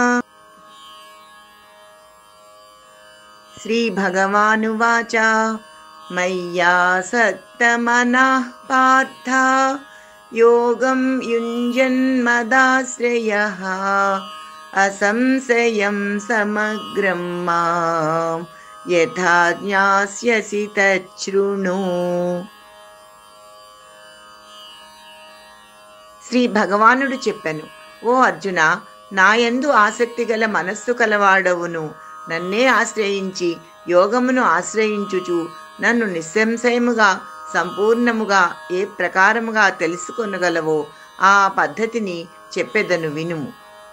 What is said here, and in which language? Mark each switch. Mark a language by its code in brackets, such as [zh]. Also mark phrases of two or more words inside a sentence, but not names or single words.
[sa] श्रीभगवानुवाच मय्यासक्तमनः पार्थ योगं युञ्जन्मदाश्रयः असंशयं समग्रं मां यथा ज्ञास्यसि तच्छृणु। [te] శ్రీ భగవానుడు చెప్పెను, ఓ అర్జున, నాయందు ఆసక్తి గల మనస్సు కలవాడవును నన్నే ఆశ్రయించి యోగమును ఆశ్రయించుచు నన్ను నిస్సంశయముగా సంపూర్ణముగా ఏ ప్రకారముగా తెలుసుకొనగలవో ఆ పద్ధతిని చెప్పెదను వినుము.